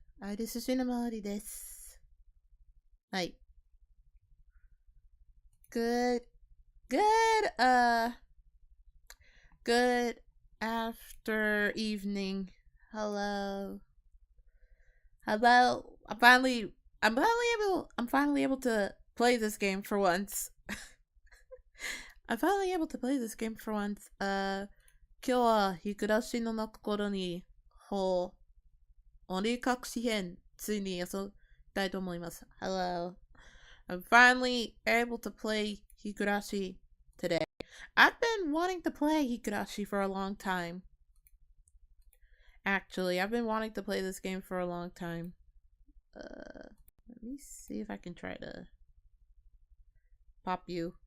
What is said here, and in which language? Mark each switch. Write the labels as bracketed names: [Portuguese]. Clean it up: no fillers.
[Japanese] アイリスShinomoriです。はい。 [English] Good, good after evening. Hello. Hello. I'm finally able to play this game for once. I'm finally able to play this game for once. [Japanese] 今日はHigurashiのなく頃にOnikakushi-Hen ついに遊びたいと思います。 [English] Hello. I'm finally able to play Higurashi today. I've been wanting to play Higurashi for a long time. Actually, I've been wanting to play this game for a long time. Let me see if I can try to pop you.